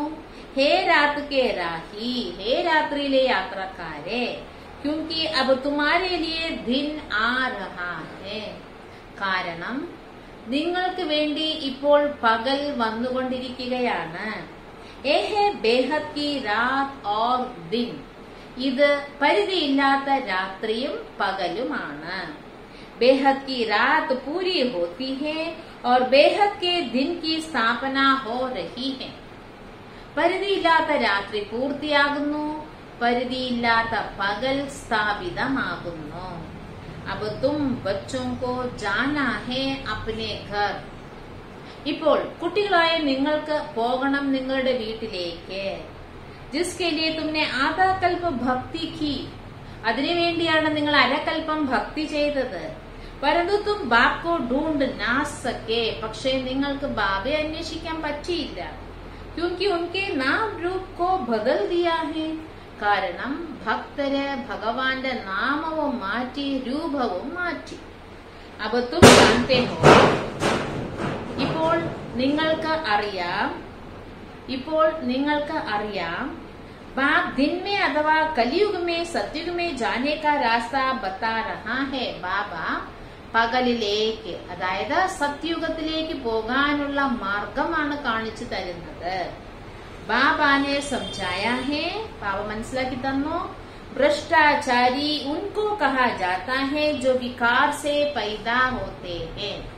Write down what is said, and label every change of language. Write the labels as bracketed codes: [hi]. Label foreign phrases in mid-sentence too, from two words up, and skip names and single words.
[hi] हे रात के राही, [ml] ഹേ രാത്രിയിലെ യാത്രക്കാരെ, [hi] क्योंकि अब तुम्हारे लिए दिन आ रहा है. [ml] കാരണം നിങ്ങൾക്ക് വേണ്ടി ഇപ്പോൾ പകൽ വന്നുകൊണ്ടിരിക്കുകയാണ്. [hi] यह बेहद की रात और दिन. [ml] ഇത് പരിധിയില്ലാത്ത രാത്രിയും പകലുമാണ്. [hi] बेहद की रात पूरी होती है और बेहद के दिन की स्थापना हो रही है. [ml] പരിധിയില്ലാത്ത രാത്രി പൂർത്തിയാകുന്നു, പരിധിയില്ലാത്ത പകൽ സ്ഥാപിതമാകുന്നു. [hi] अब तुम बच्चों को जाना है अपने घर. [ml] ഇപ്പോൾ കുട്ടികളായ നിങ്ങൾക്ക് പോകണം നിങ്ങളുടെ വീട്ടിലേക്ക്. [hi] जिसके लिए तुमने आधा कल्प भक्ति की. [ml] അതിനുവേണ്ടിയാണ് നിങ്ങൾ അരകൽപ്പം ഭക്തി ചെയ്തത്. [hi] परंतु तुम बाप को ढूंढ ना सके. [ml] പക്ഷേ നിങ്ങൾക്ക് ബാബയെ അന്വേഷിക്കാൻ പറ്റിയില്ല. [hi] क्योंकि उनके नाम रूप को बदल दिया है. [ml] കാരണം ഭക്തര് ഭഗവാന്റെ നാമവും മാറ്റി രൂപവും മാറ്റി. [hi] अब तुम जानते हो. [ml] ഇപ്പോൾ നിങ്ങൾക്ക് അറിയാം [hi] बाप दिन में अथवा कलयुग में सतयुग में जाने का रास्ता बता रहा है. [ml] ബാബ പകലിലേക്ക്, അതായത് സത്യുഗത്തിലേക്ക് പോകാനുള്ള മാർഗമാണ് കാണിച്ചു തരുന്നത്. [hi] बाबा ने समझाया है, [ml] ബാബ മനസ്സിലാക്കി തന്നു. [hi] भ्रष्टाचारी उनको कहा जाता है जो विकार से पैदा होते हैं.